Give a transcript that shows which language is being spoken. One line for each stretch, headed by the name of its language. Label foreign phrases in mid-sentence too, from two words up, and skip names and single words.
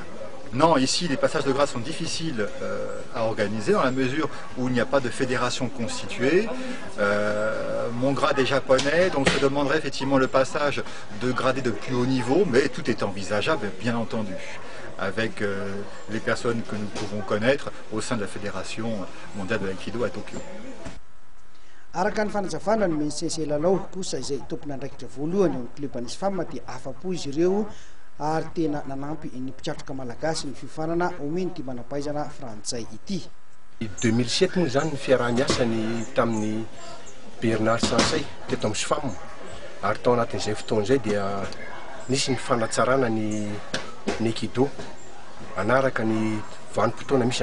French: Non, ici les passages de grade sont difficiles à organiser dans la mesure où il n'y a pas de fédération constituée. Mon grade est japonais, donc je demanderai effectivement le passage de gradés de plus haut niveau, mais tout est envisageable, bien entendu, avec les personnes que nous pouvons connaître au sein de la Fédération mondiale de l'aïkido à Tokyo.
Malagasy: Araka ny fanazavana ny Sensei Lalao kosa izay tompona andraikitra voalohany eo amin'ny club ny SFAM dia afapo izy ireo ary tena nanampy ny mpiatroka malagasy ny fiofanana omeny ty manampahaizana frantsay ity. 2007 moa zany ny fiaraha-miasany tamin'ny Bernard Sensei teto amin'ny SFAM ary tao anatin'izay fotoana izay dia nisy ny fanatsarana ny aikido anaraka ny vanim-potoana misy